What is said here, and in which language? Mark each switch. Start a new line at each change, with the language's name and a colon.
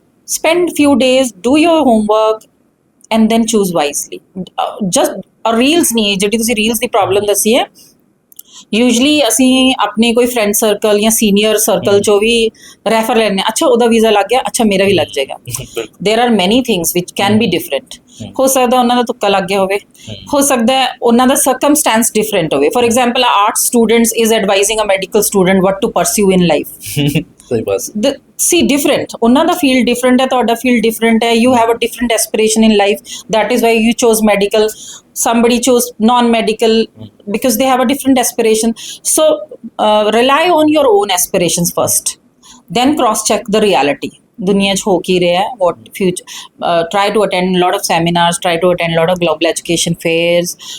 English: spend few days, do your homework and then choose wisely.
Punjabi: just reels ਨਹੀਂ, ਜਿਹੜੀ ਤੁਸੀਂ reels ਦੀ problem ਦੱਸੀ ਹੈ, ਯੂਜਲੀ ਅਸੀਂ ਆਪਣੇ ਕੋਈ ਫਰੈਂਡ ਸਰਕਲ ਜਾਂ ਸੀਨੀਅਰ ਸਰਕਲ 'ਚੋਂ ਵੀ ਰੈਫਰ ਲੈਂਦੇ ਹਾਂ, ਅੱਛਾ ਉਹਦਾ ਵੀਜ਼ਾ ਲੱਗ ਗਿਆ, ਅੱਛਾ ਮੇਰਾ ਵੀ ਲੱਗ ਜਾਏਗਾ.
English: There are many things which can be different.
Punjabi: ਹੋ ਸਕਦਾ ਉਹਨਾਂ ਦਾ ਤੁੱਕਾ ਲੱਗ ਗਿਆ ਹੋਵੇ, ਹੋ ਸਕਦਾ ਉਹਨਾਂ ਦਾ ਸਰਕਮਸਟੈਂਸ ਡਿਫਰੈਂਟ ਹੋਵੇ.
English: For example art students is advising a medical student what to pursue in life.
Punjabi: ਸਹੀ ਬਾਤ. See, different, ਉਹਨਾਂ ਦਾ ਫੀਲਡ ਡਿਫਰੈਂਟ ਹੈ, ਤੁਹਾਡਾ ਫੀਲਡ ਡਿਫਰੈਂਟ ਹੈ.
English: You have a different aspiration in life, that is why you chose medical. Somebody chose non-medical because they have a different aspiration. So rely on your own aspirations first, then cross check the reality.
Punjabi: ਦੁਨੀਆ 'ਚ ਹੋ ਕੀ ਰਿਹਾ, what future.
English: Try to attend a lot of seminars, try to attend a lot of global education fairs.